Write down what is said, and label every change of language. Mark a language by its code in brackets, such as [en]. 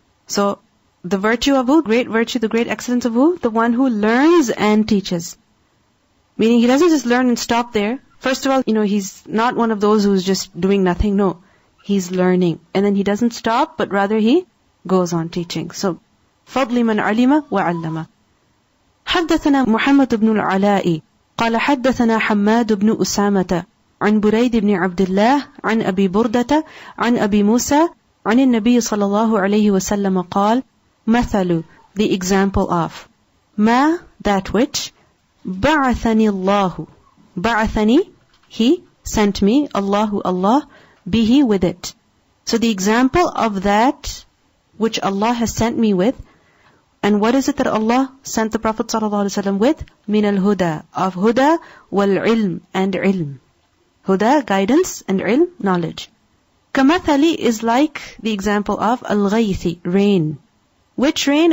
[en] So, the virtue of who? Great virtue, the great excellence of who? The one who learns and teaches. Meaning he doesn't just learn and stop there. First of all, he's not one of those who's just doing nothing. No. He's learning. And then he doesn't stop, but rather he goes on teaching. [ar] So, fadli man alima wa allama. حدثنا محمد بن العلاء قال حدثنا حماد بن أسامة عن بريد بن عبد الله عن أبي بردة عن أبي موسى عن النبي صلى الله عليه وسلم قال مثل, [en] the example of, [ar] ما, [en] that which, [ar] بعثني الله, بعثني, [en] he sent me, [ar] الله, Allah, bihi, [en] with it. So the example of that which Allah has sent me with. And what is it that Allah sent the Prophet ﷺ with? Min al-huda, of huda, wal-ilm, and ilm. Huda, guidance, and ilm, knowledge. Kamathali is like the example of al-ghaythi, rain. Which rain?